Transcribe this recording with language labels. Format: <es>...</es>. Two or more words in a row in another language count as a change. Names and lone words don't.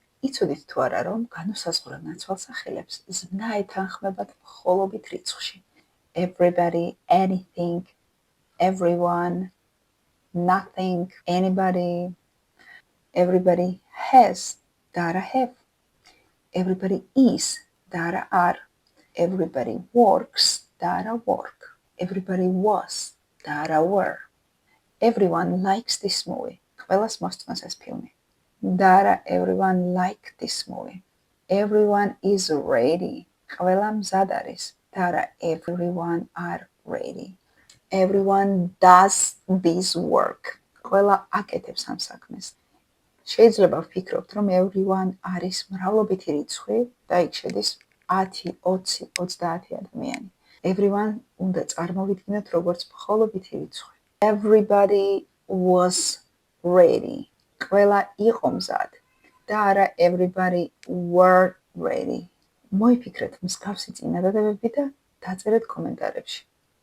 <ka>იცოდით თუ არა, რომ განუსაზღვრელ ნაცვალსახელებს ზმნა ეთანხმებათ მხოლობით რიცხვში.</ka> <en>Everybody, anything, everyone, nothing, anybody. Everybody has</en> <ka>და არა</ka> <en>have. Everybody is</en> <ka>და არა</ka> <en>are. Everybody works</en> <ka>და არა</ka> <en>work. Everybody was</en> <ka>და არა</ka> <en>were. Everyone likes this movie.</en> <ka>ყველას მოსწონს ეს ფილმი. და არა</ka> <en>everyone liked this movie. Everyone is ready.</en> <ka>ყველა მზად არის. და არა</ka> <en>everyone are ready. Everyone does this work.</en> <ka>ყველა აკეთებს ამ საქმეს. შეიძლება ვფიქრობთ, რომ everyone არის მრავლობითი რიცხვი და იქ შედის 10, 20, 30 ადამიანი. Everyone უნდა წარმოვიდგინოთ როგორც მხოლობითი რიცხვი.</ka> <en>Everybody was ready.</en> <ka>ყველა იყო მზად. და არა</ka> <en>everybody were ready.</en> <ka>მოიფიქრეთ მსგავსი წინადადებები და დაწერეთ კომენტარებში.</ka>